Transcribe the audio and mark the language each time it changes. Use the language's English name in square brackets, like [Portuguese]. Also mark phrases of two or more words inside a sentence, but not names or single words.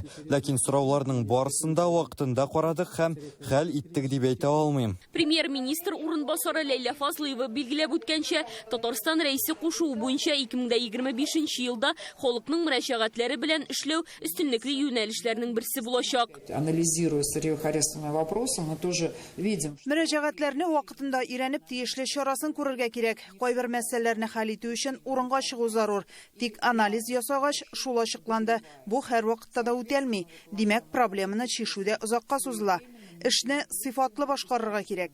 [Tatar] Ләкин сорауларның барысында вакытында карадык һәм хәл иттек дип әйтә алмыйм. Премьер-министр урынбасары Ләйлә Фазлыева билгеләп үткәнчә, Татарстан рәисе кушуы буенча 2025 елда халыкның мөрәҗәгатләре белән эшләү өстенлекле юнәлешләрнең берсе булачак. [Russian] Анализируя сырье-хозяйственные вопросы, мы тоже видим. [Tatar] Мөрәҗәгатләрне вакытында өйрәнеп тиешле чарасын күрергә кирәк. Кайбер мәсьәләләрне хәл итү өчен урынга чыгу зарур. Тик анализ ясагач шул ачыкланды. Бу һәр вакытта да үтәлми. Димәк, проблеманы чишүдә озакка сузыла. Эшне сыйфатлы башкарырга кирәк.